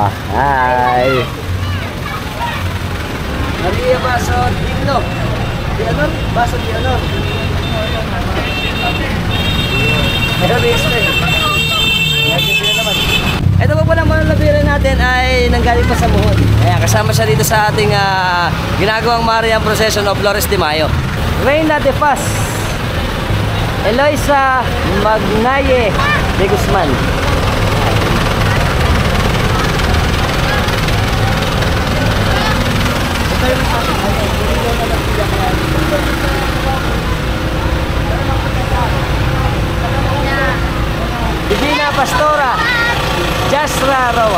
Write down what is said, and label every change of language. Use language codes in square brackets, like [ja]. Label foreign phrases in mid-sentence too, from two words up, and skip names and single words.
[tl] Hi. Maria Baso Digno. Di Honor? Baso Di Honor. Meron rin ito eh. Ito po palang manalabiran natin ay nanggaling pa sa Muhon. Ayan, kasama siya dito sa ating ginagawang Marian Procession of Flores de Mayo. Reina de Paz, Eloisa Magnaye de Guzman. Divina Pastora Jasra Roa.